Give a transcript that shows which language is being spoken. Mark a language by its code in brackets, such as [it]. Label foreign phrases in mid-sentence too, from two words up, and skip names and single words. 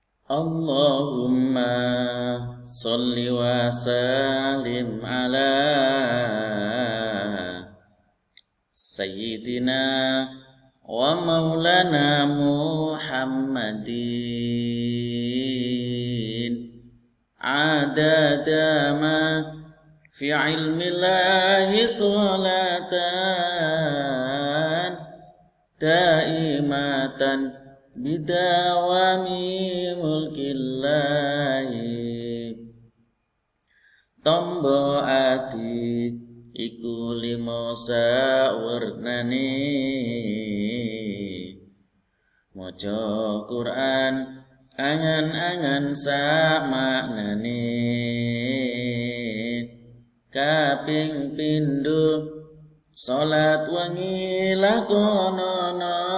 [ar] اللهم صل وسلم على سيدنا ومولانا محمد عدد ما في علم الله صلاة دائمة بدوام ملك الله [jv] tombo ati iku limo sawernane maca Quran angan-angan samaknane kaping pindho salat wengi lakonono